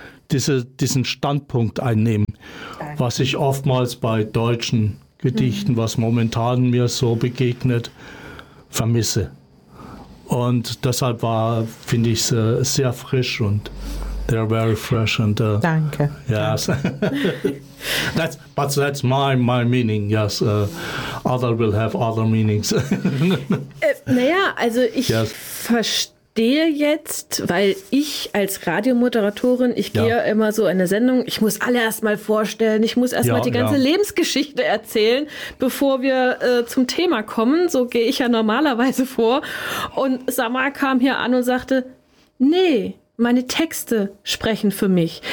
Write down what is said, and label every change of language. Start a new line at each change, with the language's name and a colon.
German: Diesen Standpunkt einnehmen, was ich oftmals bei deutschen Gedichten, was momentan mir so begegnet, vermisse. Und deshalb war, finde ich, sehr frisch und
English: they're very fresh. And,
German: danke.
English: Yes. That's, but that's my meaning, yes. Other will have other meanings.
German: Naja, also ich verstehe jetzt, weil ich als Radiomoderatorin, ich gehe ja immer so in eine Sendung, ich muss alle erstmal vorstellen, ich muss erstmal die ganze Lebensgeschichte erzählen, bevor wir zum Thema kommen. So gehe ich ja normalerweise vor. Und Samar kam hier an und sagte, nee, meine Texte sprechen für mich.